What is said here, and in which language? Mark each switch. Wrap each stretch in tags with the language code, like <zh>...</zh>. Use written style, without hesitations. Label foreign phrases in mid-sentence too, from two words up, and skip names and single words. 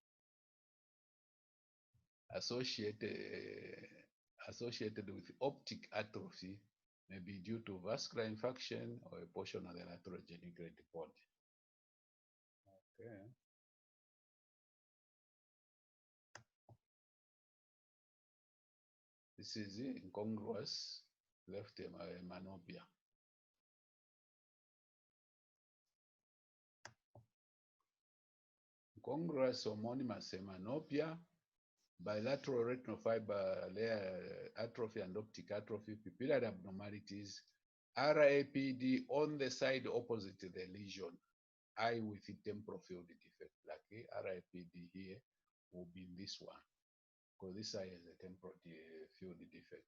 <en>Associated with optic atrophy may be due to vascular infection or a portion of the lateral geniculate body. Okay. This is incongruous left hemanopia. Incongruous homonymous hemanopia, bilateral retinal fiber layer atrophy and optic atrophy, pupillary abnormalities, RAPD on the side opposite the lesion, eye with the temporal field defect. Like RAPD here will be in this one, because this eye has a temporal field defect.</en>